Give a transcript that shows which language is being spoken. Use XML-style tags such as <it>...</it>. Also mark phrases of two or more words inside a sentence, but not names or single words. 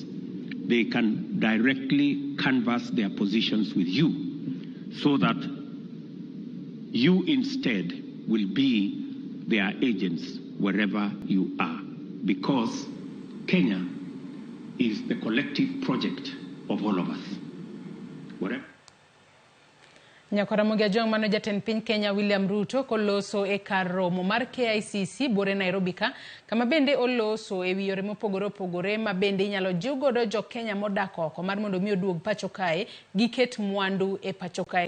<en>They can directly canvass their positions with you so that you instead will be their agents wherever you are, because Kenya is the collective project of all of us. Whatever.</en> <luo>Ramogi ajong mano jatend piny Kenya William Ruto koloso e kar romo mar KICC bore Nairobi ka, kama bende oloso e wi yore mopogore opogore ma bende inyalo jiw godo jo Kenya modak oko mar mondo mi oduog pacho kae gi ket mwandu e pacho kae.</luo>